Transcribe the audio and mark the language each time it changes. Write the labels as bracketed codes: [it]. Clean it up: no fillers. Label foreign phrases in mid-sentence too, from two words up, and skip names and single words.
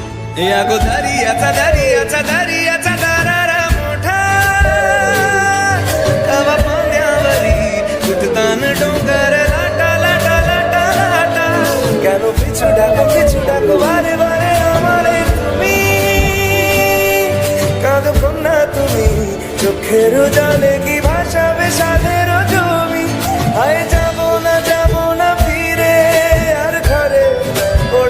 [mr] या गो दर्याचा दरारा मोठा गावा पाण्यावरी उठतान डोंगर लाटा लाटा लाटा लाटा [bn] কেন পিছু ডাকো বারে বারে আমারে তুমি কাঁদো কন্যা তুমি চোখের জলে কি ভাসাবে সাদের জমি হায় যাব না ফিরে আর ঘরে ওরা